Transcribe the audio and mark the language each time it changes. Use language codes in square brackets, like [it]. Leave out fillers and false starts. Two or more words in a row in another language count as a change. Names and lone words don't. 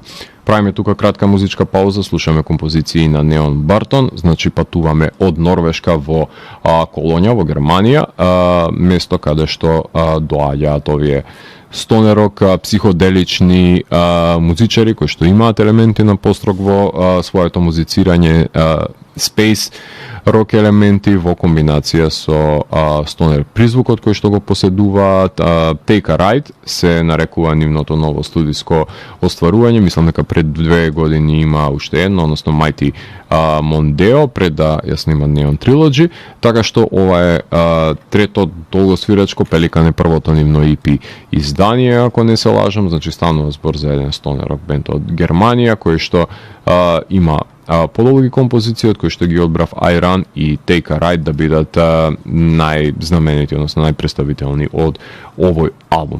[mk] Правиме тука кратка музичка пауза, слушаме композиции на Неон Бартон, значи патуваме од Норвешка во Колонја, во Германија, место каде што доаѓаат овие стонерок, психоделични музичари кои што имаат елементи на пост-рок во своето музицирање, space рок елементи во комбинација со стонер призвукот кој што го поседуваат. Take a Ride се нарекува нивното ново студиско остварување, мислам дека пред 2 години има уште едно, односно Mighty Mondeo, пред да ја снима Neon Trilogy, така што ова е трето долгосвирачко, Пеликан е првото нивно EP издание, ако не се лажам, значи станува збор за еден стонер рок бенд од Германија, кој што има подолги композиции, од кои што ги одбрав I Run и Take a Ride да бидат најзнаменити, односно најпредставителни од овој албум.